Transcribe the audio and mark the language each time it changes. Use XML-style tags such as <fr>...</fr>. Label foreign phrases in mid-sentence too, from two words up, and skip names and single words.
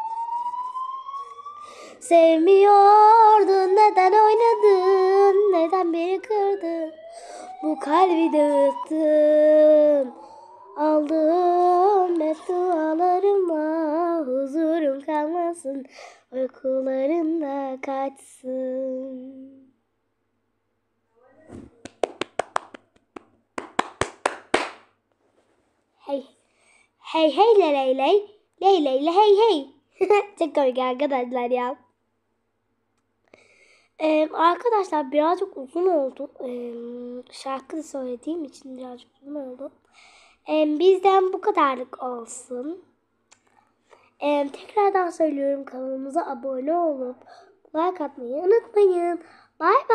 <tr>Sevmiyordun, neden oynadın? Neden beni kırdın? Bu kalbi dağıttın. Aldığım hep dualarıma, huzurum kalmasın, uykularında kaçsın. Hey, hey hey ley ley, ley ley ley hey hey. Çok komik arkadaşlar ya. Arkadaşlar birazcık uzun oldu. Şarkı da söylediğim için birazcık uzun oldu. Bizden bu kadarlık olsun. Tekrardan söylüyorum, kanalımıza abone olup like atmayı unutmayın.</tr>